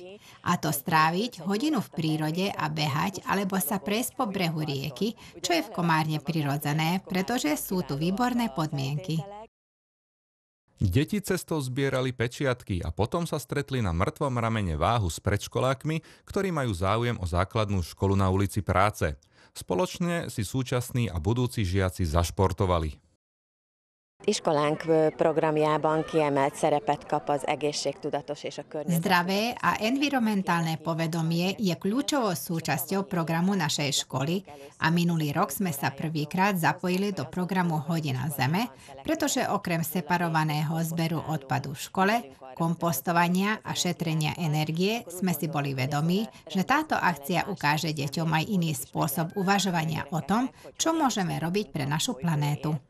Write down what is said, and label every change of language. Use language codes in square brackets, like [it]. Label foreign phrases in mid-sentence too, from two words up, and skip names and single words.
[sk] A to stráviť hodinu v prírode a behať alebo sa prejsť po brehu rieky, čo je v Komárne prirodzené, pretože sú tu výborné podmienky. Deti cestou zbierali pečiatky a potom sa stretli na mŕtvom ramene Váhu s predškolákmi, ktorí majú záujem o základnú školu na ulici Práce. Spoločne si súčasní a budúci žiaci zašportovali. [hu] Iskolánk programjában kiemelt szerepet kap az egészségtudatos és a környezet. [sk] Zdravé a environmentálne povedomie je kľúčovou súčasťou programu našej školy a minulý rok sme sa prvýkrát zapojili do programu Hodina Zeme, pretože okrem separovaného zberu odpadu v škole, kompostovania a šetrenia energie sme si boli vedomí, že táto akcia ukáže deťom aj iný spôsob uvažovania o tom, čo môžeme robiť pre našu planétu.